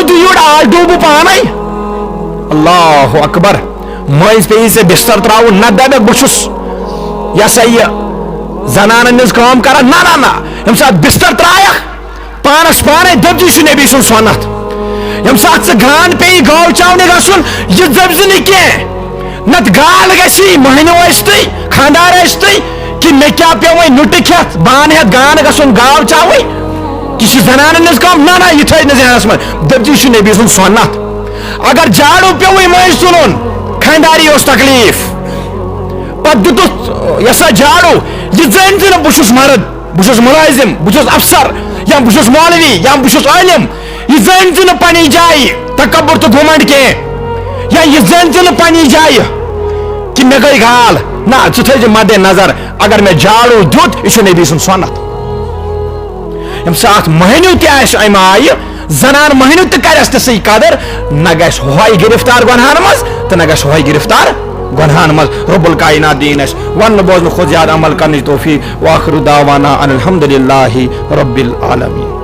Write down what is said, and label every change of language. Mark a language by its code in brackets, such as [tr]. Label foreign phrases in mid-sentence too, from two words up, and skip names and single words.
[ks] دِ یورٕ آز ڈوٗبہٕ پانے [ar] اللہ اکبر [ks] مٔنٛزۍ پیٚیی ژےٚ بستر تراوُن نتہٕ دپکھ بہٕ چھُس یہِ ہسا یہِ زنانن ہٕنٛز کٲم کران نہ نہ نہ ییٚمہِ ساتہٕ بستر ترایکھ پانس پانے دٔپزِ چھُ نبی سُنٛد سۄنت ییٚمہِ ساتہٕ ژٕ گان پیٚیی گٲو چاونہِ گژھُن یہِ دٔپزِ نہٕ کینٛہہ نتہٕ گال گژھی مٔہنیو ٲسۍتٕے خاندار ٲسۍتٕے کہ مےٚ کیٛاہ پیٚو وۄنۍ نُٹہٕ کھٮ۪تھ بانہٕ ہٮ۪تھ گان گژھُن گاو چاوٕنۍ کسی زنان ہز کم نا یہ تھے ذہنس من دپچ یہ نبی سن سنت اگر جھاڑو پیو مٔنٛزۍ تُلُن خانداری اوس تکلیف پتہٕ دِتُس یہ سا جھاڑو یہ زٲنۍ زِ نہٕ بہٕ چھُس مرد بہٕ چھُس مُلٲزم بہٕ چھُس افسر یا بہٕ چھُس مولوی یا بہٕ چھُس عٲلم یہ زٲنۍ زِ نہٕ پننہِ جایہِ تکبر تہٕ گھمنڈ کینٛہہ یا یہ زٲنۍ زِ نہٕ پننہِ جایہِ کہ مےٚ گٔے گال نہ ژٕ تھٲیزِ مدِ نظر اگر مےٚ جھاڑو دیُت یہ چھُ نبی سُنٛد سنت یم سات مہنیو تہِ آسہِ امہِ آیہِ زنان مہنیو تہِ کرٮ۪س تہِ سٕے قدر نہ گژھِ ہوے گرفتار گۄنہن منٛز تہٕ نہ گژھِ ہوے گرفتار گۄنہن منٛز [ar] رب الکائنات [ks] دین اَسہِ وننہٕ بوزنہٕ کھۄتہٕ زیادٕ عمل کرنٕچ توفیق [ar] واخر دعوانا ان الحمدللہ رب العالمین.